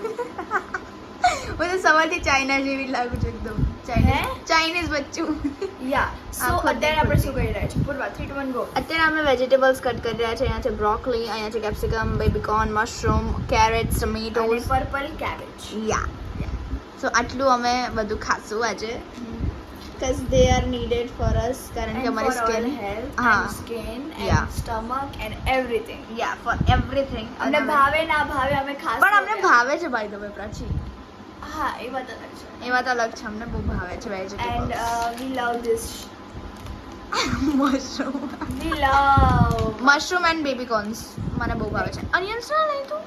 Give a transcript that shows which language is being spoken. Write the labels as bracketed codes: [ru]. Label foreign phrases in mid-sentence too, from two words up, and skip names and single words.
[gu] હું તો સવારથી ચાઇના જેવી લાગુ છું, એકદમ ચાઇનીઝ બચ્ચું. [en] yeah so [gu] અત્યારે આપણે શું કરી રહ્યા છીએ? પૂર્વા 3 2 1 ગો. અત્યારે અમે વેજીટેબલ્સ કટ કરી રહ્યા છે. અહીંયા છે બ્રોકોલી, અહીંયા છે કેપ્સિકમ, બેબીકોર્ન, મશરૂમ, કેરેટ્સ, ટમેટોઝ, પર્પલ કેબેજ. [en] yeah so [gu] આટલું અમે બધું ખાશું આજે, [en] because they are needed for us, [gu] કારણ કે અમારી સ્કિન સ્કિન [en] Yeah. and stomach and everything. for everything. [gu] અમને ભાવે ના ભાવે અમે ખાસ પણ અમને ભાવે છે [en] by the way [gu] પ્રાચી. હા એ વાત અલગ છે. એ વાત અલગ છે, અમને બહુ ભાવે છે એન્ડ વેજીટેબલ્સ. [en] we love this. [gu] મશરૂમ એન્ડ બેબીકોર્ન્સ મને બહુ ભાવે છે. ઓનિયન્સ ના લઈ તું?